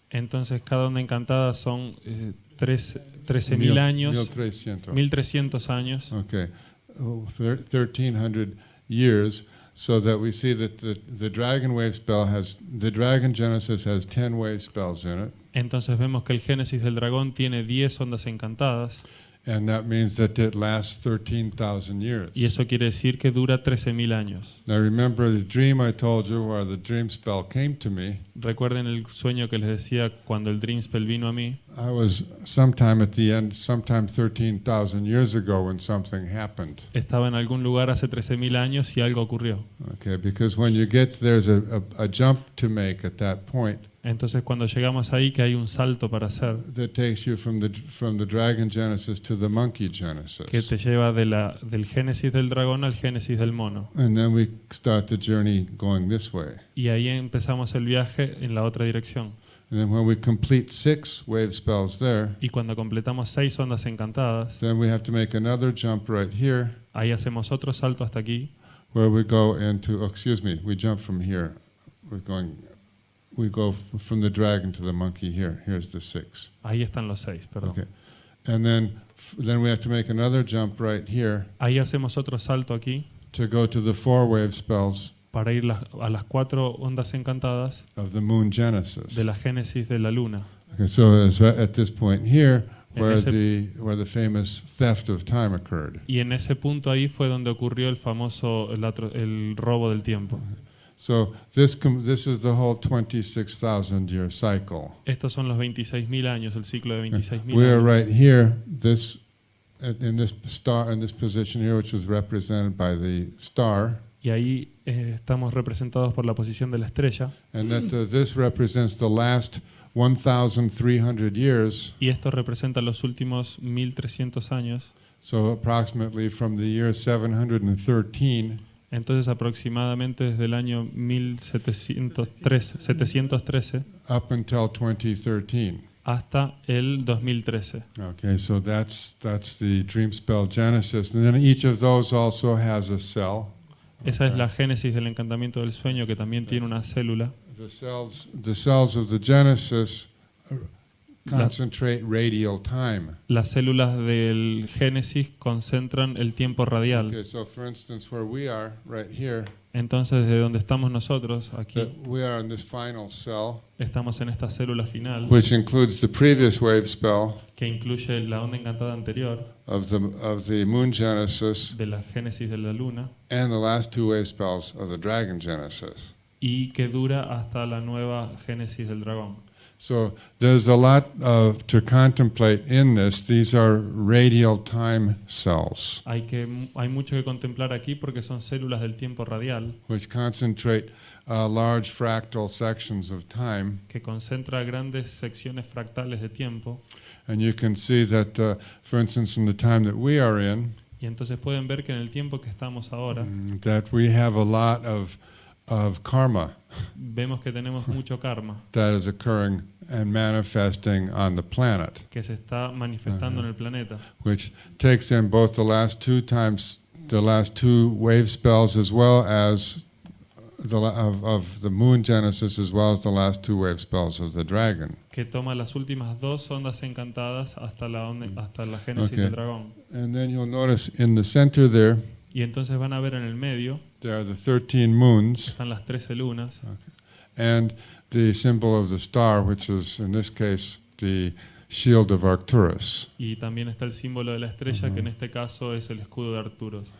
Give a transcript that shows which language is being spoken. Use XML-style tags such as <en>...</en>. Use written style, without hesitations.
<es>entonces cada onda encantada son 13.000 años,</es> <en>1,300.</en> <es>1.300 años,</es> <en>Okay, 1,300 years, so that we see that the dragon wave spell the dragon genesis has 10 wave spells in it,</en> <es>entonces vemos que el génesis del dragón tiene 10 ondas encantadas,</es> <en>and that means that it lasts 13,000 years.</en> <es>y eso quiere decir que dura 13.000 años.</es> <en>Now remember the dream I told you where the dream spell came to me.</en> <es>Recuerden el sueño que les decía cuando el Dream Spell vino a mí.</es> <en>I was sometime 13,000 years ago when something happened.</en> <es>Estaba en algún lugar hace 13.000 años y algo ocurrió.</es> <en>Okay, because when you get there's a jump to make at that point</en> <es>Entonces cuando llegamos ahí, que hay un salto para hacer,</es> <en>that takes you from the dragon genesis to the monkey genesis.</en> <es>que te lleva del génesis del dragón al génesis del mono.</es> <en>And then we start the journey going this way.</en> <es>Y ahí empezamos el viaje en la otra dirección.</es> <en>And then when we complete 6 wave spells there,</en> <es>Y cuando completamos 6 ondas encantadas,</es> <en>then we have to make another jump right here</en> <es>ahí hacemos otro salto hasta aquí,</es> <en>where we go we jump from here. We go from the dragon to the monkey here. Here's the 6.</en> <es>ahí están los 6, perdón.</es> <en>Okay. And then then we have to make another jump right here</en> <es>Ahí hacemos otro salto aquí</es> <en>to go to the 4 wave spells</en> <es>para ir a las 4 ondas encantadas</es> <en>of the moon genesis.</en> <es>de la génesis de la luna.</es> <en>Okay, so it's at this point here</en> <es>En</es> <en>where</en> <es>ese-</es> <en>the famous theft of time occurred.</en> <es>Y en ese punto ahí fue donde ocurrió el famoso el robo del tiempo.</es> <en>So this is the whole 26,000 year cycle.</en> <es>Estos son los 26.000 años, el ciclo de 26.000</es> <en>We are</en> <es>años.</es> <en>right here, in this star, in this position here, which is represented by the star,</en> <es>Y ahí estamos representados por la posición de la estrella.</es> <en>and that this represents the last 1,300 years.</en> <es>Y esto representa los últimos 1300 años.</es> <en>So approximately from the year 713</en> <es>Entonces aproximadamente desde el año 713</es> <en>up until 2013.</en> <es>hasta el 2013.</es> <en>Okay, so that's the dream spell genesis, and then each of those also has a cell.</en> <es>Esa es la génesis del encantamiento del sueño, que también tiene una célula.</es> <en>The cells of the genesis concentrate radial time.</en> <es>Las células del génesis concentran el tiempo radial.</es> <en>Okay, so for instance, where we are right here,</en> <es>Entonces, desde donde estamos nosotros, aquí,</es> <en>that we are in this final cell,</en> <es>estamos en esta célula final,</es> <en>which includes the previous wave spell</en> <es>que incluye la onda encantada anterior</es> <en>of the moon genesis</en> <es>de la génesis de la luna</es> <en>and the last 2 wave spells of the dragon genesis.</en> <es>y que dura hasta la nueva génesis del dragón.</es> <en>So there's a lot to contemplate in this. These are radial time cells,</en> <es>Hay mucho que contemplar aquí porque son células del tiempo radial</es> <en>which concentrate large fractal sections of time.</en> <es>que concentra grandes secciones fractales de tiempo.</es> <en>And you can see that, for instance, in the time that we are in,</en> <es>Y entonces pueden ver que en el tiempo que estamos ahora,</es> <en>that we have a lot of karma</en> <es>vemos que tenemos mucho karma</es> <en>that is occurring and manifesting on the planet,</en> <es>que se está manifestando en el planeta,</es> <en>which takes in both the last 2 wave spells as well as of the moon genesis, as well as the last 2 wave spells of the dragon.</en> <es>que toma las últimas 2 ondas encantadas hasta la génesis</es> <en>Okay.</en> <es>del dragón.</es> <en>And then you'll notice in the center there,</en> <es>Y entonces van a ver en el medio</es> <en>there are the 13 moons</en> <es>están las 13 lunas</es> <en>and the symbol of the star, which is in this case the shield of Arcturus.</en> <es>y también está el símbolo de la estrella, que en este caso es el escudo de Arcturus.</es>